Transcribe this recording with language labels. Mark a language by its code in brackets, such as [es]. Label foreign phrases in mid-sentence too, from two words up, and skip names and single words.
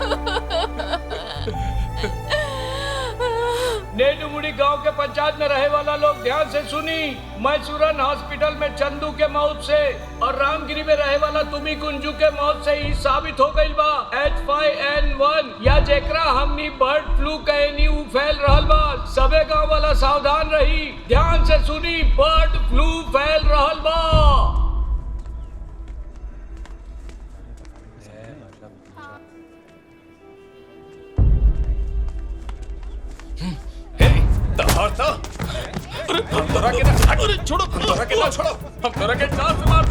[bho] नेडुमुड़ी गांव के पंचायत में रहे वाला लोग ध्यान से सुनी। मैसूरन हॉस्पिटल में चंदू के मौत से और रामगिरी में रहे वाला तुमी कुंजू के मौत से ही साबित हो गई बा H5N1 या जेकरा हमनी [en] bird flu [bho] कहनी उ फैल रहल बा। सबे गांव वाला सावधान रही। ध्यान से सुनी, [en] bird flu [bho] फैल रहल बा। अरे हम तोरा के ना, अरे छोड़ो, हम तोरा के ना छोड़ो, हम तोरा के जान से मार दे।